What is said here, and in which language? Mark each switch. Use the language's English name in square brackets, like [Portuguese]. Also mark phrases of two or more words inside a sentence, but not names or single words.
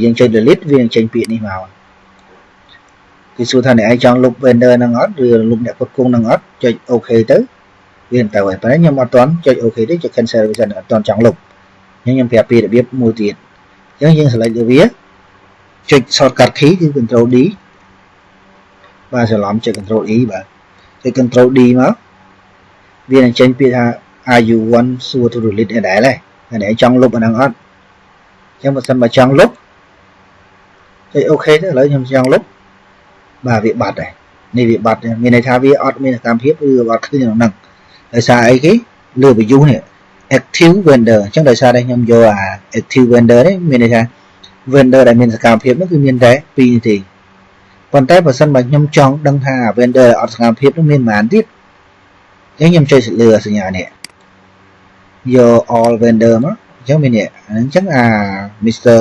[Khmer] យើងចុច delete វានឹងចេញពាក្យនេះមកគេសួរថាអ្នកឯងចង់លុប vendor ហ្នឹងអត់ឬលុបអ្នកគ្រប់គ្រងហ្នឹងអត់ចុច OK ទៅវានឹងទៅហើយប៉ុន្តែខ្ញុំអត់ទាន់ចុច OK ទេចុច cancel វាសិនអត់ទាន់ចង់លុបខ្ញុំប្រាប់ពីរបៀប មួយទៀតអញ្ចឹងយើង select លើវាចុច [English] shortcut key [Khmer] គឺ [English] control D [Khmer] បាទច្រឡំចុច [English] control E [Khmer] បាទចុច [English] control D [Khmer] មកវានឹងចេញពាក្យថា [English] are you want sure to delete [Khmer] ឯ ដែរហើយចង់លុបអាហ្នឹងអត់អញ្ចឹងបើសិនបើចង់លុបចុច OK ទៅឥឡូវខ្ញុំចង់លុបបាទវាបាត់ហើយនេះវាបាត់ មានន័យថាវាអត់មានសកម្មភាពឬអត់ឃើញក្នុងហ្នឹងដោយសារអីគេលើ view នេះ [English] active vendor [Khmer] អញ្ចឹងដោយសារតែខ្ញុំយកអា [English] active vendor [Khmer] នេះមានន័យថា vendor ដែលមានសកម្មភាពនោះគឺមានតែ2នាទីប៉ុន្តែបើសិនបើខ្ញុំចង់ដឹងថា vendor អត់សកម្មភាពនោះមានប៉ុន្មានទៀតអញ្ចឹងខ្ញុំចុចលើសញ្ញានេះយក [English] all vendor [Khmer] មកអញ្ចឹងមាននេះអញ្ចឹងអា Mr.